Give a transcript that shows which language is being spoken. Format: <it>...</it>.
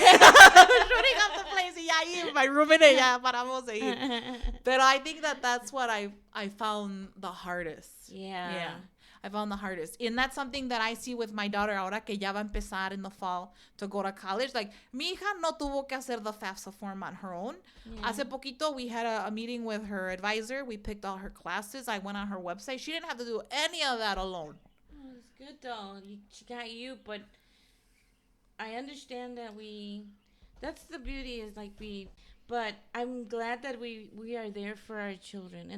<es>Y ahí,</es> <en>my roommate</en> <es>y ya paramos de ir.</es> <en>But I think that's what I found the hardest. Yeah. I found the hardest. And that's something that I see with my daughter</en> <es>ahora que ya va a empezar</es> <en>in the fall to go to college. Like,</en> <es>mi hija no tuvo que hacer</es> <en>the FAFSA form on her own. Yeah.</en> <es>Hace poquito,</es> <en>we had a meeting with her advisor. We picked all her classes. I went on her website. She didn't have to do any of that alone. Oh, it's good, though. She got you, but I understand that that's the beauty is like but I'm glad that we are there for our children.</en>